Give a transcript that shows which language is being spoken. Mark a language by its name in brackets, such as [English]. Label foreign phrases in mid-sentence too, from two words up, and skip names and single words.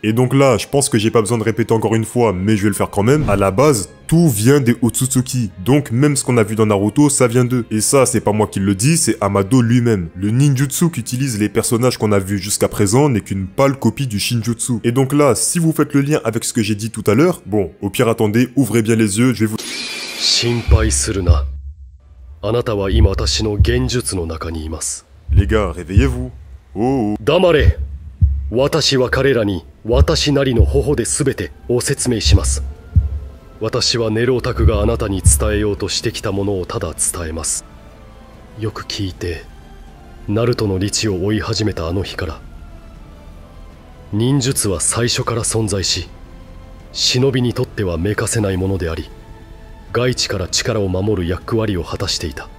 [French] Et donc là, je pense que j'ai pas besoin de répéter encore une fois, mais je vais le faire quand même, à la base, tout vient des Otsutsuki, donc même ce qu'on a vu dans Naruto, ça vient d'eux. Et ça, c'est pas moi qui le dis, c'est Amado lui-même. Le ninjutsu qu'utilisent les personnages qu'on a vus jusqu'à présent n'est qu'une pâle copie du shinjutsu. Et donc là, si vous faites le lien avec ce que j'ai dit tout à l'heure, bon, au pire attendez, ouvrez bien les yeux, je vais vous... [Japanese] 心配するな。あなたは今私の幻術の中にいます。 [French] Les gars, réveillez-vous. Oh, oh. [Japanese] 黙れ。私は彼らに私なりの方法で全てを説明します。私はネロオタクがあなたに伝えようとしてきたものをただ伝えます。よく聞いてナルトのリチを追い始めたあの日から、忍術は最初から存在し、忍びにとってはめかせないものであり、外地から力を守る役割を果たしていた。